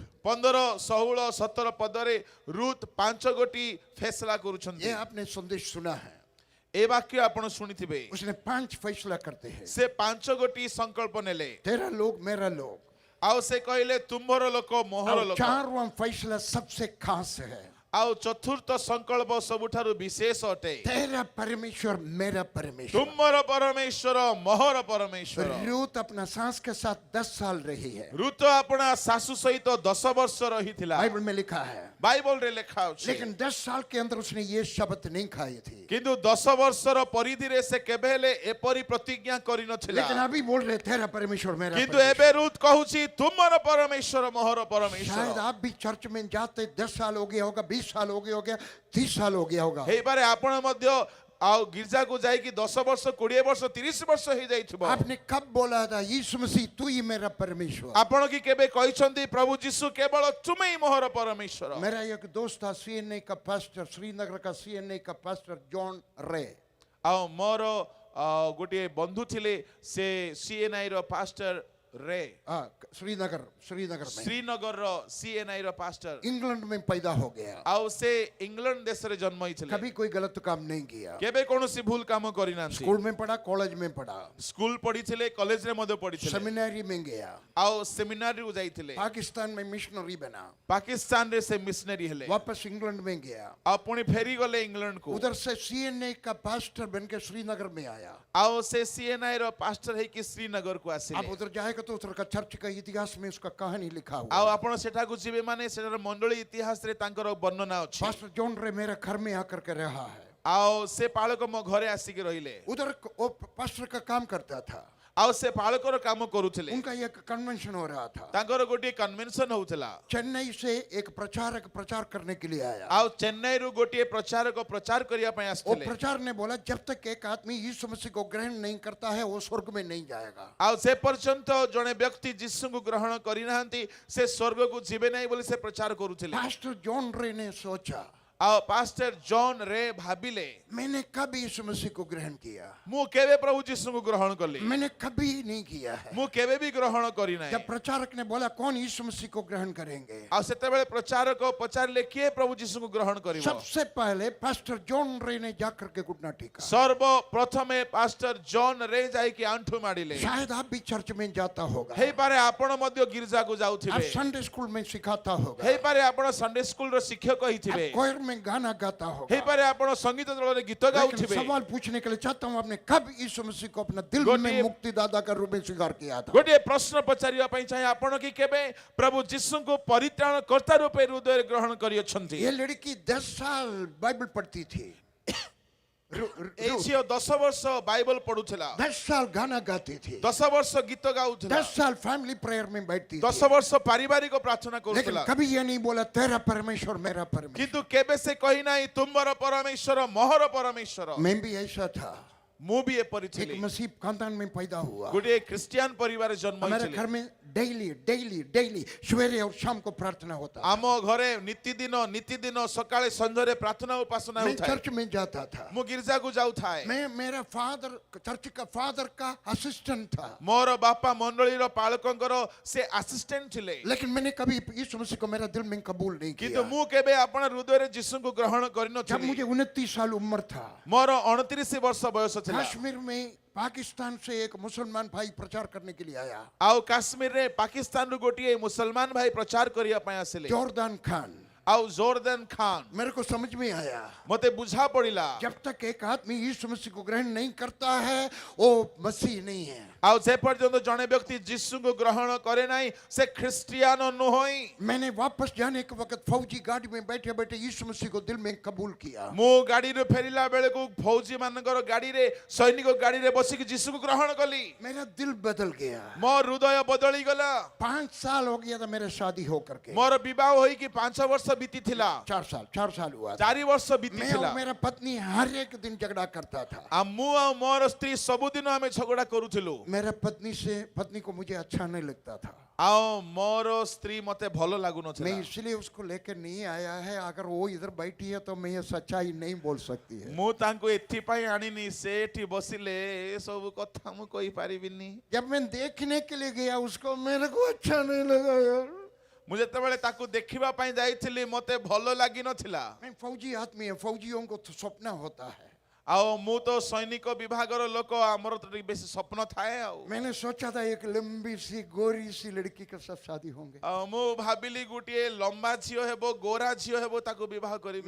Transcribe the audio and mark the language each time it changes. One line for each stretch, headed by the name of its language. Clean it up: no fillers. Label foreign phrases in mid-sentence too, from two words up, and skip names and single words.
Odia: 15, 16, 17 ପଦରେ ରୁତ 5 ଗୋଟି ଫଇସଲା କରୁଛନ୍ତି।
Hindi: ये आपने संदेश सुना है,
Odia: ଏ ବାକ୍ୟ ଆପଣ ଶୁଣିଥିବେ।
Hindi: उसने 5 फैसला करते हैं।
Odia: ସେ 5 ଗୋଟି ସଂକଳ୍ପ ନେଲେ।
Hindi: तेरा लोग मेरा लोग,
Odia: ଆଉ ସେ କହିଲେ ତୁମର ଲୋକ ମୋହର
Hindi: और
Odia: लोक।
Hindi: 4वां फैसला सबसे खास है।
Odia: ଆଉ ଚତୁର୍ଥ ସଂକଳ୍ପ ସବୁଠାରୁ ବିଶେଷ ଅଟେ।
Hindi: तेरा परमेश्वर मेरा परमेश्वर।
Odia: ତୁମର ପରମେଶ୍ୱର ମୋହର ପରମେଶ୍ୱର।
Hindi: रूत अपना सास के साथ 10 साल रही है,
Odia: ଋତୁ ଆପଣା ଶାଶୁ ସହିତ 10 ବର୍ଷ ରହିଥିଲା।
Hindi: बाइबल में लिखा है।
Odia: ବାଇବଲରେ ଲେଖା ଅଛି।
Hindi: लेकिन 10 साल के अंदर उसने ये शब्द नहीं खाई थी।
Odia: କିନ୍ତୁ 10 ବର୍ଷର ପରିଧିରେ ସେ କେବେ ହେଲେ ଏପରି ପ୍ରତିଜ୍ଞା କରିନଥିଲା।
Hindi: लेकिन अभी बोल रहे तेरा परमेश्वर मेरा
Odia: କିନ୍ତୁ
Hindi: परमेश्वर।
Odia: ଏବେ ରୁଥ କହୁଛି ତୁମର ପରମେଶ୍ୱର ମୋହର
Hindi: शायद
Odia: ପରମେଶ୍ୱର।
Hindi: आप भी चर्च में जाते 10 साल हो गया होगा, 20 साल हो गया होगा, 30 साल हो गया होगा।
Odia: ହେଇପାରେ ଆପଣ ମଧ୍ୟ ଆଉ ଗିର୍ଜାକୁ ଯାଇକି 10 ବର୍ଷ 20 ବର୍ଷ 30 ବର୍ଷ ହେଇଯାଇଥିବ।
Hindi: आपने कब बोला था यीशु मसीह तू ही मेरा परमेश्वर?
Odia: ଆପଣ କି କେବେ କହିଛନ୍ତି ପ୍ରଭୁ ଯୀଶୁ କେବଳ ତୁମେ ହିଁ ମୋହର ପରମେଶ୍ୱର?
Hindi: मेरा एक दोस्त था सीएनए का पास्टर, श्रीनगर का सीएनए का पास्टर जॉन रे।
Odia: ଆଉ ମୋର ଗୋଟିଏ ବନ୍ଧୁ ଥିଲେ ସେ ସିଏନ୍ଆଇ ର ପାଷ୍ଟର ରେ।
Hindi: श्रीनगर में
Odia: ଶ୍ରୀନଗରର ସିଏନ୍ଆଇ ର ପାଷ୍ଟର।
Hindi: इंग्लैंड में पैदा हो गया।
Odia: ଆଉ ସେ ଇଂଲଣ୍ଡ ଦେଶରେ ଜନ୍ମ ହେଇଥିଲେ।
Hindi: कभी कोई गलत काम नहीं किया।
Odia: କେବେ କୌଣସି ଭୁଲ କାମ କରିନାହାନ୍ତି।
Hindi: स्कूल में पढ़ा, कॉलेज में पढ़ा,
Odia: ସ୍କୁଲ ପଢିଥିଲେ, କଲେଜରେ ମଧ୍ୟ ପଢିଥିଲେ,
Hindi: सेमिनारी में गया,
Odia: ଆଉ ସେମିନାରୀକୁ ଯାଇଥିଲେ।
Hindi: पाकिस्तान में मिशनरी बना,
Odia: ପାକିସ୍ତାନରେ ସେ ମିଶନରୀ ହେଲେ,
Hindi: वापस इंग्लैंड में गया,
Odia: ଆଉ ପୁଣି ଫେରିଗଲେ ଇଂଲଣ୍ଡକୁ।
Hindi: उधर से सीएनए का पास्टर बनके श्रीनगर में आया।
Odia: ଆଉ ସେ ସିଏନ୍ଆଇ ର ପାଷ୍ଟର ହେଇକି ଶ୍ରୀନଗରକୁ
Hindi: अब
Odia: ଆସିଲେ।
Hindi: उधर जाएगा तो उधर का चर्च का इतिहास में उसका कहानी लिखा हुआ
Odia: ଆଉ
Hindi: है।
Odia: ଆପଣ ସେଠାକୁ ଯିବେ ମାନେ ସେଠାର ମଣ୍ଡଳୀ ଇତିହାସରେ ତାଙ୍କର ବର୍ଣ୍ଣନା ଅଛି।
Hindi: पास्टर जॉन रे मेरे घर में आकर के रहा है।
Odia: ଆଉ ସେ ପାଳକ ମୋ ଘରେ ଆସିକି ରହିଲେ।
Hindi: उधर वो पास्टर का काम करता था।
Odia: ଆଉ ସେ ପାଳକର କାମ କରୁଥିଲେ।
Hindi: उनका एक कन्वेंशन हो रहा था।
Odia: ତାଙ୍କର ଗୋଟିଏ କନଭେନସନ ହଉଥିଲା।
Hindi: चेन्नई से एक प्रचारक प्रचार करने के लिए आया।
Odia: ଆଉ ଚେନ୍ନାଇରୁ ଗୋଟିଏ ପ୍ରଚାରକ प्रचार କରିବା ପାଇଁ
Hindi: वो
Odia: ଆସିଥିଲେ।
Hindi: प्रचार ने बोला जब तक एक आदमी यीशु मसीह को ग्रहण नहीं करता है वो स्वर्ग में नहीं जाएगा।
Odia: ଆଉ ସେ ପର୍ଯ୍ୟନ୍ତ ଜଣେ ବ୍ୟକ୍ତି ଯୀଶୁଙ୍କୁ ଗ୍ରହଣ କରିନାହାନ୍ତି ସେ ସ୍ୱର୍ଗକୁ ଯିବେ ନାହିଁ ବୋଲି ସେ ପ୍ରଚାର କରୁଥିଲେ।
Hindi: पास्टर जॉन रे ने सोचा
Odia: ଆଉ ପାଷ୍ଟର ଜନ୍ ରେ ଭାବିଲେ
Hindi: मैंने कब यीशु मसीह को ग्रहण किया?
Odia: ମୁଁ କେବେ ପ୍ରଭୁ ଯୀଶୁଙ୍କୁ ଗ୍ରହଣ କଲି?
Hindi: मैंने कभी नहीं किया है।
Odia: ମୁଁ କେବେ ବି ଗ୍ରହଣ କରିନାହିଁ।
Hindi: जब प्रचारक ने बोला कौन यीशु मसीह को ग्रहण करेंगे,
Odia: ଆଉ ସେତେବେଳେ ପ୍ରଚାରକ ପଚାରିଲେ କିଏ ପ୍ରଭୁ ଯୀଶୁଙ୍କୁ ଗ୍ରହଣ କରିବ?
Hindi: सबसे पहले पास्टर जॉन रे ने जाकर के घुटना टेका।
Odia: ସର୍ବପ୍ରଥମେ ପାଷ୍ଟର ଜନ୍ ରେ ଯାଇକି ଆଣ୍ଠୁ ମାଡ଼ିଲେ।
Hindi: शायद आप भी चर्च में जाता होगा,
Odia: ହେଇପାରେ ଆପଣ ମଧ୍ୟ ଗିର୍ଜାକୁ
Hindi: आप
Odia: ଯାଉଥିବେ।
English: Sunday school
Hindi: में सिखाता होगा,
Odia: ହେଇପାରେ ଆପଣ ସଣ୍ଡେ ସ୍କୁଲର ଶିକ୍ଷକ ହେଇଥିବେ।
Hindi: आप कोयर में गाना गाता होगा।
Odia: ହେଇପାରେ ଆପଣ ସଙ୍ଗୀତ ଦଳରେ ଗୀତ
Hindi: लेकिन
Odia: ଗାଉଥିବେ।
Hindi: सवाल पूछने के लिए चाहता हूँ आपने कब यीशु मसीह को अपना दिल
Odia: गोटिए-
Hindi: में मुक्तिदाता का रूप में स्वीकार किया था?
Odia: ଗୋଟିଏ प्रश्न ପଚାରିବା ପାଇଁ ଚାହେଁ ଆପଣ କି କେବେ ପ୍ରଭୁ ଯୀଶୁଙ୍କୁ ପରିତ୍ରାଣ କର୍ତ୍ତା ରୂପେ ହୃଦୟରେ ଗ୍ରହଣ କରିଅଛନ୍ତି?
Hindi: ये लड़की 10 साल बाइबल पढ़ती थी,
Odia: ଏଇ ଝିଅ 10 ବର୍ଷ ବାଇବଲ ପଢୁଥିଲା,
Hindi: 10 साल गाना गाती थी,
Odia: 10 ବର୍ଷ ଗୀତ ଗାଉଥିଲା,
Hindi: 10 साल
English: family prayer
Hindi: में बैठती
Odia: 10
Hindi: थी,
Odia: ବର୍ଷ ପାରିବାରିକ ପ୍ରାର୍ଥନା
Hindi: लेकिन
Odia: କରୁଥିଲା।
Hindi: कभी ये नहीं बोला तेरा परमेश्वर मेरा परमेश्वर।
Odia: କିନ୍ତୁ କେବେ ସେ କହିନାହିଁ ତୁମର ପରମେଶ୍ୱର ମୋହର ପରମେଶ୍ୱର।
Hindi: मैं भी ऐसा था,
Odia: ମୁଁ ବି ଏପରି ଥିଲି।
Hindi: एक मसीह खानदान में पैदा हुआ।
Odia: ଗୋଟିଏ ଖ୍ରୀଷ୍ଟିଆନ ପରିବାର ଜନ୍ମ
Hindi: हमारे
Odia: ହେଇଥିଲି।
Hindi: घर में डेली सवेरे और शाम को प्रार्थना होता।
Odia: ଆମ ଘରେ ନିତିଦିନ ସକାଳେ ସନ୍ଧ୍ୟାରେ ପ୍ରାର୍ଥନା ଉପାସନା
Hindi: मैं
Odia: ହେଉଥାଏ।
Hindi: चर्च में जाता था।
Odia: ମୁଁ ଗିର୍ଜାକୁ ଯାଉଥାଏ।
Hindi: मैं मेरा फादर चर्च का फादर का असिस्टेंट था,
Odia: ମୋର ବାପା ମଣ୍ଡଳୀର ପାଳକଙ୍କର ସେ ଆସିଷ୍ଟାଣ୍ଟ ଥିଲେ।
Hindi: लेकिन मैंने कभी यीशु मसीह को मेरा दिल में कबूल नहीं
Odia: କିନ୍ତୁ
Hindi: किया।
Odia: ମୁଁ କେବେ ଆପଣ ହୃଦୟରେ ଯୀଶୁଙ୍କୁ ଗ୍ରହଣ
Hindi: जब
Odia: କରିନଥିଲି।
Hindi: मुझे 29 साल उम्र था,
Odia: ମୋର 29 ବର୍ଷ ବୟସ ଥିଲା।
Hindi: कश्मीर में पाकिस्तान से एक मुसलमान भाई प्रचार करने के लिए आया,
Odia: ଆଉ କାଶ୍ମୀରରେ ପାକିସ୍ତାନରୁ ଗୋଟିଏ ମୁସଲମାନ ଭାଇ ପ୍ରଚାର କରିବା ପାଇଁ ଆସିଲେ।
Hindi: जॉर्दान खान।
Odia: ଆଉ ଜୋରଦାନ ଖାନ।
Hindi: मेरे को समझ में आया
Odia: ମତେ ବୁଝା ପଡିଲା
Hindi: जब तक एक आदमी यीशु मसीह को ग्रहण नहीं करता है वो मसीह नहीं है।
Odia: ଆଉ ଯେ ପର୍ଯ୍ୟନ୍ତ ଜଣେ ବ୍ୟକ୍ତି ଯୀଶୁଙ୍କୁ ଗ୍ରହଣ କରେ ନାହିଁ ସେ ଖ୍ରୀଷ୍ଟିଆନ ନୁହଁ।
Hindi: मैंने वापस जाने के वक्त फौजी गाड़ी में बैठे बैठे यीशु मसीह को दिल में कबूल किया।
Odia: ମୁଁ ଗାଡିରୁ ଫେରିଲା ବେଳକୁ ଫୌଜି ମାନଙ୍କର ଗାଡିରେ ସୈନିକ ଗାଡିରେ ବସିକି ଯୀଶୁଙ୍କୁ ଗ୍ରହଣ କଲି।
Hindi: मेरा दिल बदल गया।
Odia: ମୋ ହୃଦୟ ବଦଳି ଗଲା।
Hindi: 5 साल हो गया था मेरे शादी होकर के।
Odia: ମୋର ବିବାହ ହୋଇକି 5 ବର୍ଷ ବିତିଥିଲା।
Hindi: 4 साल हुआ था।
Odia: 4 ବର୍ଷ
Hindi: मैं
Odia: ବିତିଥିଲା।
Hindi: और मेरा पत्नी हर एक दिन झगड़ा करता था।
Odia: ଆଉ ମୁଁ ଆଉ ମୋର ସ୍ତ୍ରୀ ସବୁଦିନ ଆମେ ଝଗଡା କରୁଥିଲୁ।
Hindi: मेरा पत्नी को मुझे अच्छा नहीं लगता था।
Odia: ଆଉ ମୋର ସ୍ତ୍ରୀ ମତେ ଭଲ
Hindi: मैं
Odia: ଲାଗୁନଥିଲା।
Hindi: इसलिए उसको लेकर नहीं आया है, अगर वो इधर बैठी है तो मैं ये सच्चाई नहीं बोल सकती है।
Odia: ମୁଁ ତାଙ୍କୁ ଏଥିପାଇଁ ଆଣିନି ସେ ଏଠି ବସିଲେ ଏ ସବୁ କଥା ମୁଁ କହିପାରିବିନି।
Hindi: जब मैं देखने के लिए गया उसको मेरे को अच्छा नहीं लगा यार।
Odia: ମୁଁ ଯେତେବେଳେ ତାକୁ ଦେଖିବା ପାଇଁ ଯାଇଥିଲି ମତେ ଭଲ ଲାଗିନଥିଲା।
Hindi: मैं फौजी आदमी है, फौजियों को तो सपना होता है।
Odia: ଆଉ ମୁଁ ତ ସୈନିକ ବିଭାଗର ଲୋକ ଆମର ତ ବେଶି ସ୍ୱପ୍ନ ଥାଏ ଆଉ
Hindi: मैंने सोचा था एक लंबी सी गोरी सी लड़की के साथ शादी होंगे।
Odia: ମୁଁ ଭାବିଲି ଗୋଟିଏ ଲମ୍ବା ଝିଅ ହେବ ଗୋରା ଝିଅ ହେବ ତାକୁ ବିବାହ କରିବି